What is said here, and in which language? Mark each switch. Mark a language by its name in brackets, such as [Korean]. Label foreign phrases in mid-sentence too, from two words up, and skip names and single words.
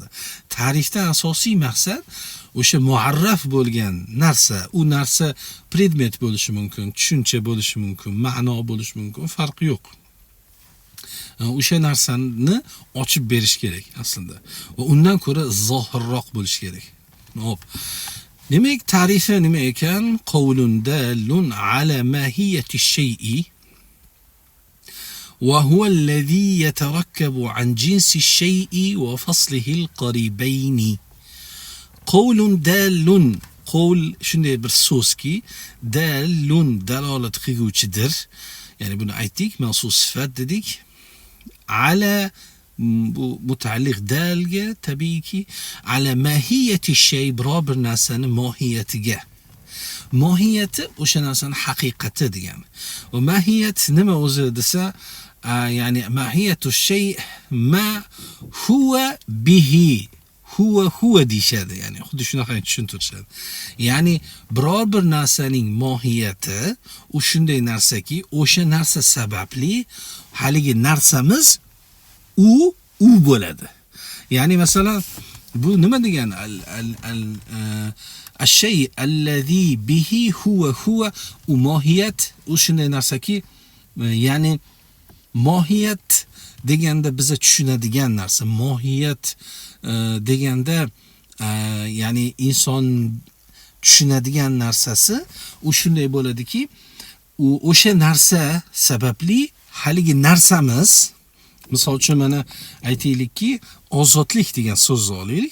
[Uzbek] Ta'rifdan asosiy maqsad o'sha muarraf bo'lgan narsa, u narsa predmet bo'lishi mumkin, tushuncha bo'lishi mumkin, ma'no bo'lishi mumkin, farqi yo'q. O'sha narsani ochib berish kerak aslida. Va undan ko'ra zohirroq bo'lish kerak. Hop. Demak, ta'rifi nima ekan? [Arabic] قول دال على ماهية الشيء وهو الذي يتركب عن جنس الشيء وفصله القريبين. قول دال, [Uzbek] qo'l shunday bir so'zki, dalun dalolat qilguvchidir. Ya'ni buni aytdik, maxsus sifat dedik. Ala bu mutaalliq dalga tabiiyki [Arabic] على ماهية شيء, [Uzbek] biror bir narsani mohiyatiga. Mohiyati o'sha narsani haqiqati degani. Va mahiyat nima o'zi desa, ya'ni [Arabic] ماهية الشيء ما هو به. [Uzbek] Huwa deyishadi, ya'ni xuddi shunaqa tushuntirishadi. Ya'ni biror bir narsaning mohiyati u shunday narsaki, o'sha narsa sababli haligi narsamiz u bo'ladi. Ya'ni masalan bu nima degani? [Arabic] الشيء الذي به هو [Uzbek] u mohiyat, u shunday narsaki, ya'ni mohiyat deganda biza tushunadigan narsa, mohiyat deganda ya'ni inson tushunadigan narsasi u shunday bo'ladiki, u o'sha narsa sababli haligi narsamiz, misol uchun mana aytaylikki, ozodlik degan so'zni olaylik.